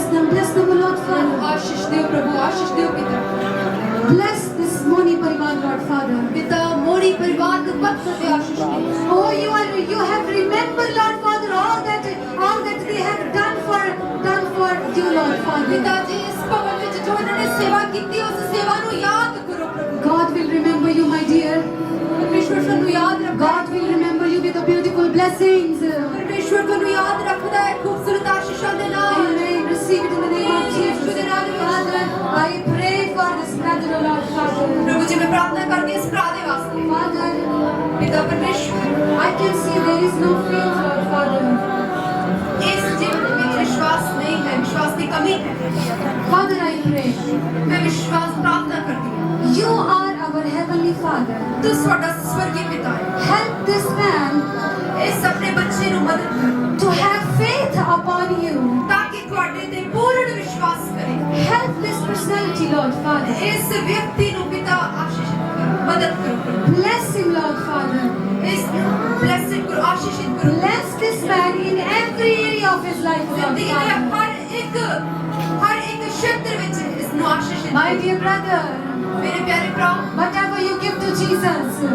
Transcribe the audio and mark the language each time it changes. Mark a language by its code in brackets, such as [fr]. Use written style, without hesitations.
[en] bless them, oh Lord Father. [pa] ਆਸ਼ੀਸ਼ ਦਿਓ ਪ੍ਰਭੂ ਆਸ਼ੀਸ਼ ਦਿਓ ਪਿਤਾ [en] Bless this Moni Parivar, Lord Father. [pa] ਪਿਤਾ ਮੋੜੀ ਪਰਿਵਾਰ ਨੂੰ ਪੱਥਰ ਦੇ ਆਸ਼ੀਸ਼ ਦਿਓ [en] Oh, you have remembered, Lord Father, all that they have done for you, Lord Father. [pa] ਪਿਤਾ ਜੀ ਇਸ ਭਵਨ ਵਿੱਚ ਜੋ ਇਹਨਾਂ ਨੇ ਸੇਵਾ ਕੀਤੀ ਉਸ ਸੇਵਾ ਨੂੰ ਯਾਦ ਕਰੋ ਪ੍ਰਭੂ [en] God will remember you, my dear. [pa] ਪਰਮੇਸ਼ਵਰ ਤੁਹਾਨੂੰ ਯਾਦ ਰੱਖਦਾ [en] God will remember you with the beautiful blessings. [pa] ਪਰਮੇਸ਼ਵਰ ਤੁਹਾਨੂੰ ਯਾਦ ਰੱਖਦਾ ਹੈ ਖੂਬਸੂਰਤ ਆਸ਼ੀਸ਼ਾਂ ਦੇ ਨਾਲ [en] Amen. Receive it in the name of [pa] ਯਿਸੂ ਦੇ [en] Jesus. [pa] ਨਾਮ ਵਿੱਚ [en] Father, I pray for this brother, oh Lord Father. [pa] ਪ੍ਰਭੂ ਜੀ ਮੈਂ ਪ੍ਰਾਰਥਨਾ ਕਰਦੀ ਹਾਂ ਇਸ ਭਰਾ ਦੇ ਵਾਸਤੇ [en] Father, [pa] ਪਿਤਾ ਪਰਮੇਸ਼ਵਰ [en] I can see there is no faith, Lord Father. [pa] ਇਸ ਜੀਵਨ ਵਿੱਚ ਵਿਸ਼ਵਾਸ ਨਹੀਂ ਹੈ ਵਿਸ਼ਵਾਸ ਦੀ ਕਮੀ ਹੈ [en] Father, I pray. [pa] ਮੈਂ ਵਿਸ਼ਵਾਸ ਪ੍ਰਾਰਥਨਾ ਕਰਦੀ ਹਾਂ [en] You are our heavenly Father. [pa] ਤੂੰ ਸਾਡਾ ਸਵਰਗੀ ਪਿਤਾ ਹੈ [en] Help this man [pa] ਇਸ ਆਪਣੇ ਬੱਚੇ ਨੂੰ ਮਦਦ ਕਰ [en] to have faith upon you. [pa] ਤਾਂ ਕਿ ਤੁਹਾਡੇ ਤੇ ਪੂਰਨ ਵਿਸ਼ਵਾਸ ਕਰੇ [en] Help this personality, Lord Father. [pa] ਇਸ ਵਿਅਕਤੀ ਨੂੰ ਪਿਤਾ ਆਸ਼ੀਸ਼ਿਤ ਕਰੋ ਮਦਦ ਕਰੋ [en] Bless him, Lord Father. [pa] ਇਸ ਬਲੈਸਿੰਗ ਕਰੋ ਆਸ਼ੀਸ਼ਿਤ ਕਰੋ [en] Bless this man in every area of his life, Lord [pa] ਜ਼ਿੰਦਗੀ ਦੇ [en] Father. [pa] ਹਰ ਇੱਕ ਖੇਤਰ ਵਿੱਚ ਇਸ ਨੂੰ ਆਸ਼ੀਸ਼ਿਤ [en] My dear brother, [pa] ਮੇਰੇ ਪਿਆਰੇ ਭਰਾ [en] whatever you give to Jesus,